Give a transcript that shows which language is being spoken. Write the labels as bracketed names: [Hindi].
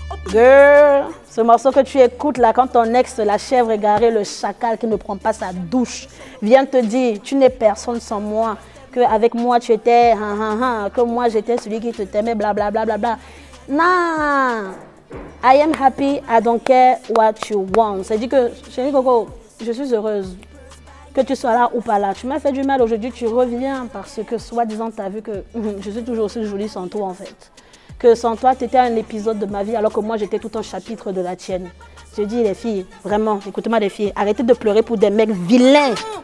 [French] Girl, ce morceau que tu écoutes là, quand ton ex, la chèvre égarée, le chacal qui ne prend pas sa douche, vient te dire, tu n'es personne sans moi, qu'avec moi tu étais, que moi j'étais celui qui te t'aimait, blablabla. Bla, bla, bla. [English] Non, I am happy, I don't care what you want. [French] C'est-à-dire que, chérie Coco, je suis heureuse. Que tu sois là ou pas là, tu m'as fait du mal aujourd'hui, tu reviens parce que soi-disant tu as vu que je suis toujours aussi jolie sans toi en fait. Que sans toi, tu étais un épisode de ma vie alors que moi j'étais tout un chapitre de la tienne. Je dis les filles, vraiment, écoutez-moi les filles, arrêtez de pleurer pour des mecs vilains.